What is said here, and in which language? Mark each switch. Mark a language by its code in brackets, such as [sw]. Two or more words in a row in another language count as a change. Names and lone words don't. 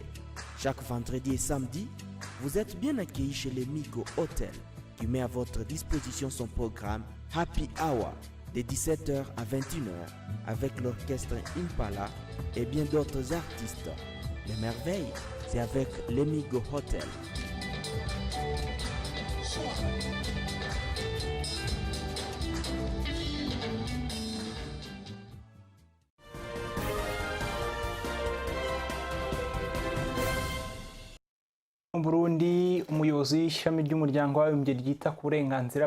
[fr] Chaque vendredi et samedi, vous êtes bien accueillis chez Lemigo Hotel qui met à votre disposition son programme Happy Hour de 17h à 21h avec l'orchestre Impala et bien d'autres artistes. Les merveilles, c'est avec Lemigo Hotel. [rw] Mu Burundi, umuyobozi w'ishami ry'umuryango w'abibumbye ryita ku burenganzira